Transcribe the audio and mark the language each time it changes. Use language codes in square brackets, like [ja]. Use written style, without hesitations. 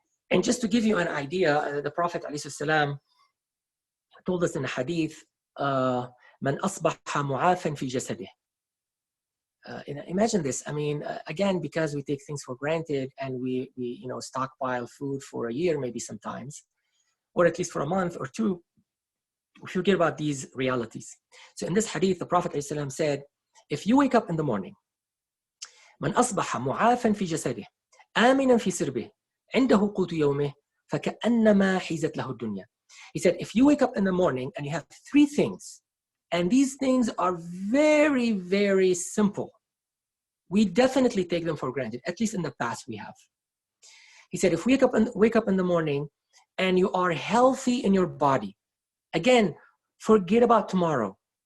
[en] And just to give you an idea, the Prophet ﷺ told us in a hadith, [ar] "Man asbaha mu'afan fi jasadih." [en] Imagine this. I mean, again, because we take things for granted and we stockpile food for a year, maybe sometimes, or at least for a month or two, we forget about these realities. So in this hadith, the Prophet ﷺ said, if you wake up in the morning, [ar] من أصبح معافا في جسده آمنا في سربه عنده قوت يومه فكأنما حيزت له الدنيا. [en] He said, if you wake up in the morning and you have three things, and these things are very, very simple, we definitely take them for granted, at least in the past we have. He said, if we wake up in the morning and you are healthy in your body, again, forget about tomorrow.